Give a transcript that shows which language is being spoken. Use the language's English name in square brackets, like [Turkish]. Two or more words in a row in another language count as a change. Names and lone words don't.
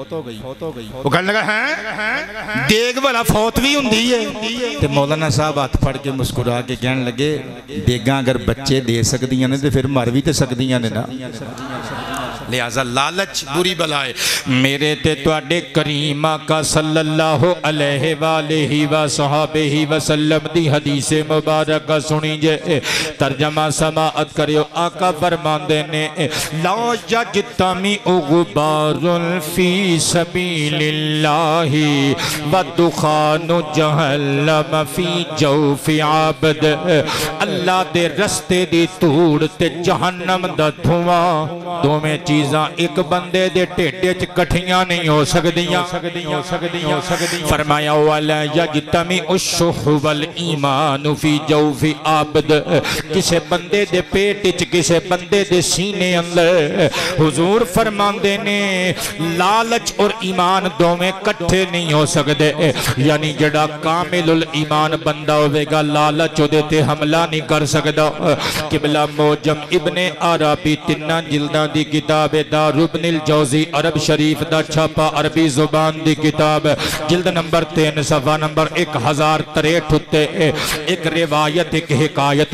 [Punjabi] وہ کہنے لگا ہیں دیگ والا فوت بھی ہوندی ہے تے مولانا صاحب ہاتھ پھڑ کے مسکرا کے کہنے لگے دیگاں اگر بچے دے سکدیاں نے تے پھر مر بھی تے سکدیاں نے نا، لہذا لالچ بری بلائے۔ میرے تے تواڈے کریم آقا صلی اللہ علیہ وآلہ وصحبہ وسلم دی حدیث مبارکہ سنی جے، ترجمہ سماعت کریو۔ آقا فرماندے نے [Arabic] لا یجتمع غبار فی سبیل اللہ ودخان جہنم فی جوف عبد، [Punjabi] اللہ دے رستے دی توڑ تے جہنم دا دھواں دوویں چیزاں ایک بندے دے ٹھڈے چ کٹھیاں نہیں ہو سکدیاں۔ [Arabic] فرمایا ولا یجتمع الشح والایمان فی جوف عبد، [Punjabi] کسے بندے دے پیٹ چ کسے بندے دے سینے اندر حضور فرماندے نے لالچ اور ایمان دوویں کٹھے نہیں ہو سکدے، یعنی جڑا [Arabic] کامل الایمان [Punjabi] بندہ ہوے گا لالچ دے تے حملہ نہیں کر سکدا۔ قبلہ موجم ابن عربی 3 جلداں دی کتاب، دار ابن الجوزی عرب شریف دا چھاپا عربی زبان دی کتاب، جلد نمبر 3 صفحہ نمبر 1063 تے ایک روایت ایک حکایت